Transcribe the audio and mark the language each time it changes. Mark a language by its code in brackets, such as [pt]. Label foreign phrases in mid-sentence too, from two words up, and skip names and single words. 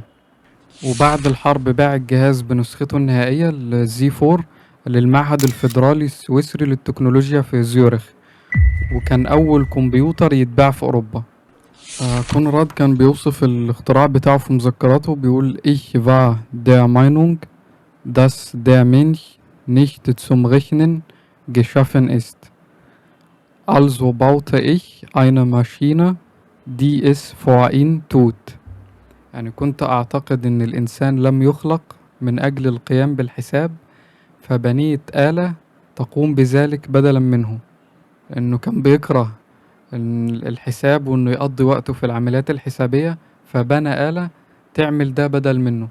[ar] وبعد الحرب باع الجهاز بنسخته النهائية الزي 4 للمعهد الفيدرالي السويسري للتكنولوجيا في زيورخ، وكان أول كمبيوتر يتباع في أوروبا. كونراد كان بيوصف الاختراع بتاعه في مذكراته، بيقول [de] Ich war der Meinung, dass der Mensch nicht zum Rechnen geschaffen ist. Also baute ich eine Maschine, die es für ihn tut. [ar] يعني كنت أعتقد إن الإنسان لم يخلق من أجل القيام بالحساب، فبنيت آلة تقوم بذلك بدلا منه. إنه كان بيكره الحساب وإنه يقضي وقته في العمليات الحسابية، فبنى آلة تعمل ده بدل منه.